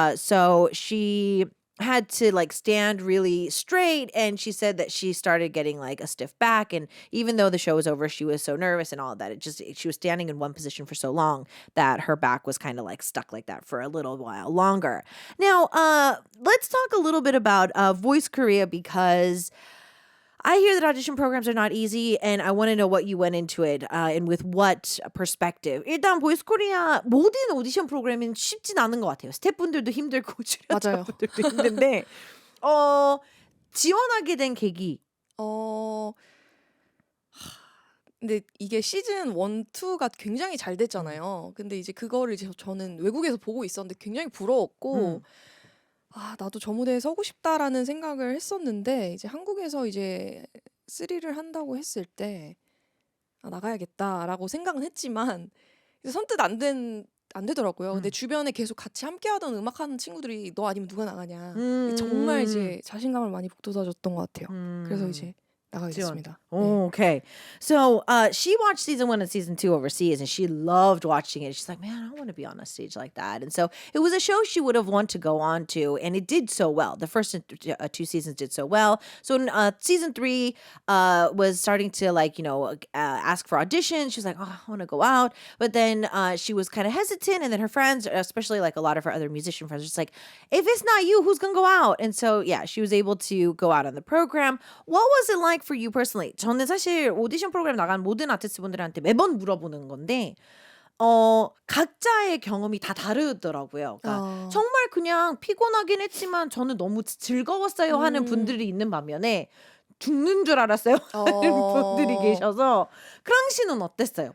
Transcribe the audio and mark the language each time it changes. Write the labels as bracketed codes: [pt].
[en] So she had to like stand really straight, and she said that she started getting like a stiff back, and even though the show was over, she was so nervous and all of that, she was standing in one position for so long that her back was kind of like stuck like that for a little while longer. Now let's talk a little bit about Voice Korea, because I hear that audition programs are not easy, and I want to know what you went into it and with what perspective. [ko] 일단 보이스 코리아 모든 오디션 프로그램은 쉽진 않은 것 같아요. 스태프분들도 힘들고 출연자분들도 힘든데 지원하게 된 계기. 근데 이게 시즌 1, 2가 굉장히 잘 됐잖아요. 근데 이제 그거를 저는 외국에서 보고 있었는데 굉장히 부러웠고 나도 저 무대에 서고 싶다라는 생각을 했었는데 이제 한국에서 이제 3를 한다고 했을 때 나가야겠다라고 생각은 했지만 이제 선뜻 안 되더라고요. 근데 주변에 계속 같이 함께하던 음악하는 친구들이 너 아니면 누가 나가냐 정말 이제 자신감을 많이 북돋아줬던 것 같아요. 그래서 이제 나가겠습니다. [en] Oh, okay. So she watched season 1 and season 2 overseas and she loved watching it. She's like, man, I want to be on a stage like that. And so it was a show she would have wanted to go on to, and it did so well. The first 2 seasons did so well. So in season 3 was starting to ask for auditions. She was like, oh, I want to go out. But then she was kind of hesitant. And then her friends, especially like a lot of her other musician friends, were just like, if it's not you, who's going to go out? And so, yeah, she was able to go out on the program. What was it like for you personally? [ko] 저는 사실 오디션 프로그램 나간 모든 아티스트분들한테 매번 물어보는 건데 각자의 경험이 다 다르더라고요. 그러니까 정말 그냥 피곤하긴 했지만 저는 너무 즐거웠어요 하는 분들이 있는 반면에 죽는 줄 알았어요 하는 분들이 계셔서 크랑 씨는 어땠어요?